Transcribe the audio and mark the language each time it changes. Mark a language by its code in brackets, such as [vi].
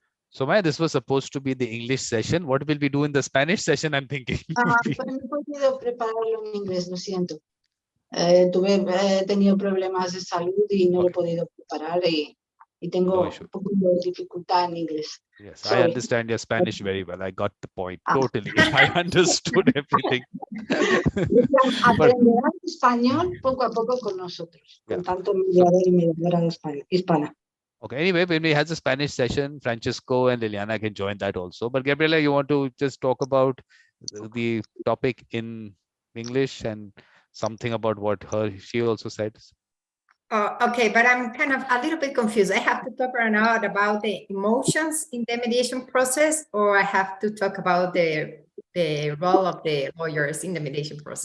[en] Sumaya, this was supposed to be the English session. What will we do in the Spanish session? I'm thinking. [es] Pues no he podido prepararlo en inglés, lo siento. He tenido problemas de salud y no lo he podido preparar y tengo un poco de dificultad en inglés. [en] Yes, Sorry. I understand your Spanish very well. I got the point. Totally. I understood everything. [es] Aprenderán español poco a poco con nosotros, con tanto mediador y mediadora hispana. [en] Okay, anyway, when we have the Spanish session, Francisco and Liliana can join that also. But Gabriela, you want to just talk about the topic in English and something about what she also said? Okay, but I'm kind of a little bit confused. I have to talk right now about the emotions in the mediation process, or I have to talk about the role of the lawyers in the mediation process?